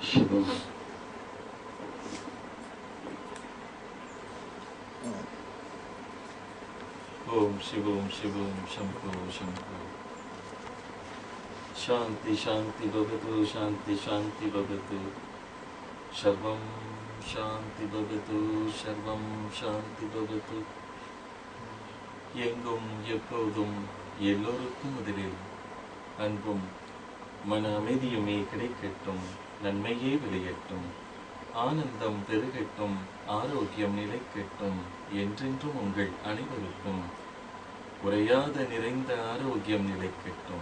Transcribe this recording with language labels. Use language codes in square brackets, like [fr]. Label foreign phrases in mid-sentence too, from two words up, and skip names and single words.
[sa] ओम शिवोम शिवोम शंभो शंभो। शांति शांति भवतु, शांति शांति भवतु, सर्वं शांति भवतु, सर्वं शांति भवतु। [ta] எங்கும் எப்போதும் எல்லோருக்கும் முதலில் அன்பும் மன அமைதியுமே கிடைக்கட்டும், நன்மையே விளையட்டும், ஆனந்தம் பெருகட்டும், ஆரோக்கியம் நிலைக்கட்டும். என்றென்றும் உங்கள் அனைவருக்கும் குறையாத நிறைந்த ஆரோக்கியம் நிலைக்கட்டும்.